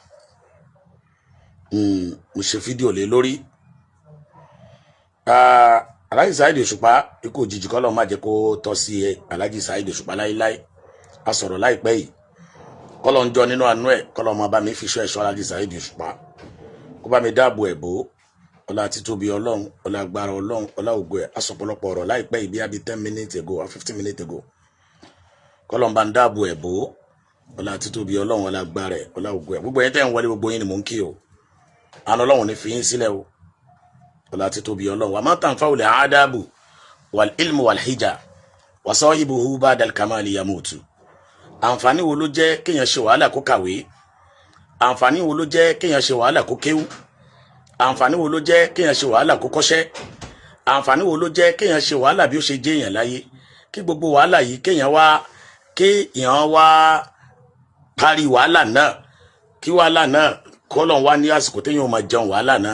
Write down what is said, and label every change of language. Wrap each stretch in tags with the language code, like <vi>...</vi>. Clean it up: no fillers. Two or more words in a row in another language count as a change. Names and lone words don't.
<yo>Mo ṣe fídíò lé lórí Alhaji Saheed Òṣùpá ikú òjijì kọ́ lọ́ọ́ má jẹ́ kó tọ́ sí Alhaji Saheed Òṣùpá láíláí. A sọ̀rọ̀ láìpẹ́ yìí kọ́lọ́ ń jọ nínú àánú ẹ̀ kọ́lọ́ máa bá mi fi ṣọ́ ẹ̀ṣọ́ Alhaji Saheed Òṣùpá kó bá mi dáàbò ẹ̀ bò ọlá títóbi Ọlọ́run ọlá agbára Ọlọ́run ọlá ògo ẹ̀. A sọ pọ̀lọpọ̀ ọ̀rọ̀ láìpẹ́ yìí bí i</yo> <en>10 minutes ago or 15 minutes ago.</en> <yo>Kọ́lọ́ ń bá ń dáàbò ẹ̀ bò ọlá títóbi Ọlọ́run ọlá agbára ẹ̀ ọlá ògo ẹ̀. Gbogbo yẹn tẹ́ ń wọlé gbogbo yín ni mò ń kí o. Àánú Ọlọ́run ní fi yín sílẹ̀ o ọlá títóbi Ọlọ́run.</yo> <ar>وما تنفع الأدب والعلم والحجا وصاحبه بعد الكمال يموت.</ar> <yo>Àǹfààní wo ló jẹ́ kéèyàn ṣe wàhálà kó kàwé? Àǹfààní wo ló jẹ́ kéèyàn ṣe wàhálà kó kéwú? Àǹfààní wo ló jẹ́ kéèyàn ṣe wàhálà kó kọ́ṣẹ́? Àǹfààní wo ló jẹ́ kéèyàn ṣe wàhálà bí ó ṣe jẹ́ èèyàn láyé? Kí gbogbo wàhálà yìí kéèyàn wá parí wàhálà náà, kí wàhálà náà kọ́lọ̀ wá ní àsìkò téèyàn máa jẹun wàhálà náà.</yo>